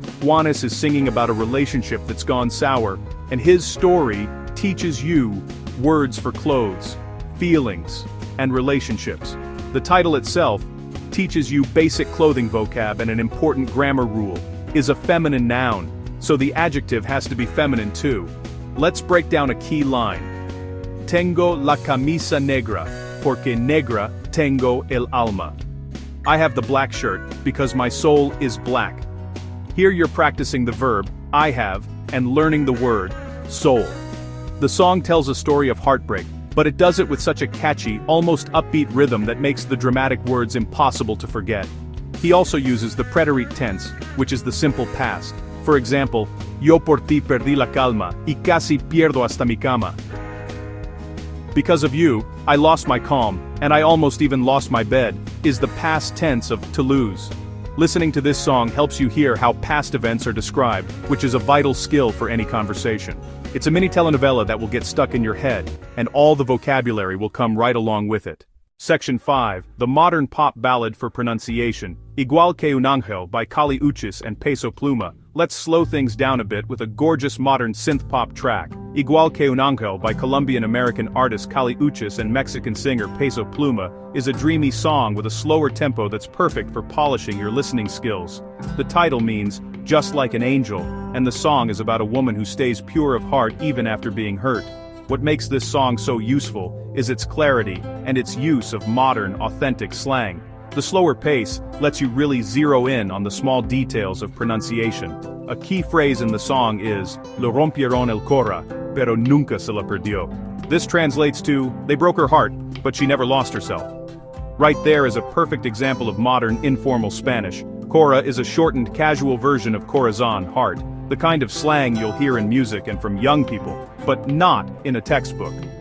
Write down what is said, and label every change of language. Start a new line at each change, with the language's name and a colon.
English: Juanes is singing about a relationship that's gone sour, and his story teaches you words for clothes, feelings, and relationships. The title itself teaches you basic clothing vocab, and an important grammar rule is a feminine noun, so the adjective has to be feminine too. Let's break down a key line.
Spanish: Tengo la camisa negra, porque negra tengo el alma.
English: I have the black shirt, because my soul is black. Here you're practicing the verb, I have, and learning the word, soul. The song tells a story of heartbreak, but it does it with such a catchy, almost upbeat rhythm that makes the dramatic words impossible to forget. He also uses the preterite tense, which is the simple past. For example,
Spanish: yo por ti perdí la calma, y casi pierdo hasta mi cama.
English: Because of you, I lost my calm, and I almost even lost my bed, is the past tense of to lose. Listening to this song helps you hear how past events are described, which is a vital skill for any conversation. It's a mini telenovela that will get stuck in your head, and all the vocabulary will come right along with it. Section 5, the modern pop ballad for pronunciation, Igual que un Ángel by Kali Uchis and Peso Pluma. Let's slow things down a bit with a gorgeous modern synth-pop track. Igual que un Ángel by Colombian-American artist Kali Uchis and Mexican singer Peso Pluma is a dreamy song with a slower tempo that's perfect for polishing your listening skills. The title means, just like an angel, and the song is about a woman who stays pure of heart even after being hurt. What makes this song so useful is its clarity and its use of modern, authentic slang. The slower pace lets you really zero in on the small details of pronunciation. A key phrase in the song is,
Spanish: Le rompieron el cora, pero nunca se la perdió.
English: This translates to, they broke her heart, but she never lost herself. Right there is a perfect example of modern, informal Spanish. Cora is a shortened, casual version of corazon, heart, the kind of slang you'll hear in music and from young people, but not in a textbook.